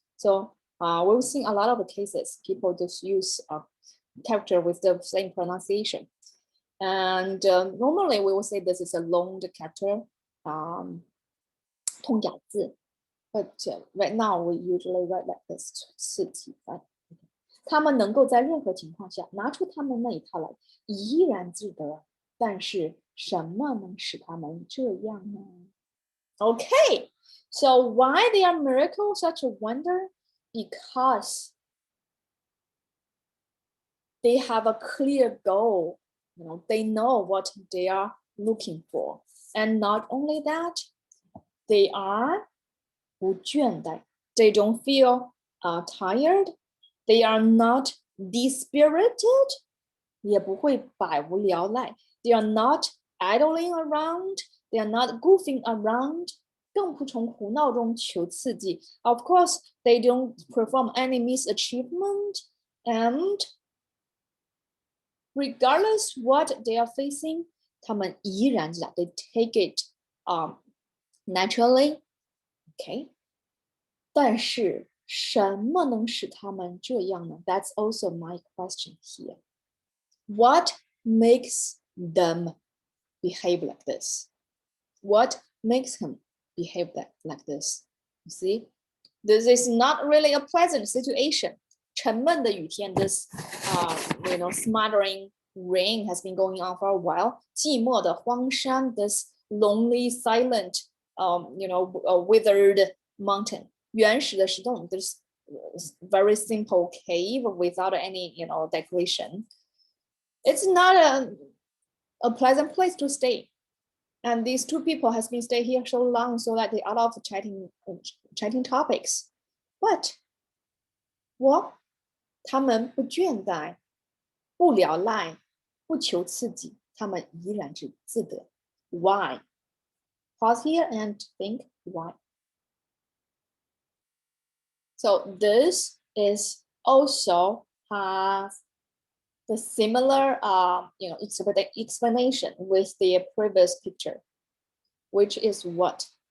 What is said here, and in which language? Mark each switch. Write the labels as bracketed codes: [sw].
[en] So we've seen a lot of cases people just use a character with the same pronunciation, and normally we will say this is a loaned character, 通假字. But right now we usually write like this, 刺激, right? [zh] 他们能够在任何情况下拿出他们那一套来，怡然自得。但是什么能使他们这样呢？ [en] Okay, so why they are miracles, such a wonder? Because they have a clear goal. They know what they are looking for. And not only that, they are 不倦怠. They don't feel tired. They are not dispirited. [zh] 也不会百无聊赖. [en] They are not idling around. They are not goofing around. [zh] 更不从胡闹中求刺激. [en] Of course, they don't perform any misachievement. And regardless what they are facing, [zh] 他们依然 [en] they take it naturally. Okay. [zh] 但是什么能使他们这样呢？ [en] That's also my question here. What makes them behave like this? What makes him behave like this? You see, this is not really a pleasant situation. [zh] 沉闷的雨天 [en] this smothering rain has been going on for a while. [zh] 寂寞的荒山 [en] this lonely, silent, withered mountain. [zh] 原始的石洞 [en] this very simple cave without any, decoration. It's not a pleasant place to stay. And these two people has been staying here so long so that they are out of chatting topics. But [zh] 他们不倦怠，不聊赖，不求刺激，他们依然是自得。 [en] Why? Pause here and think why. So this is also the similar explanation with the previous picture, which is what?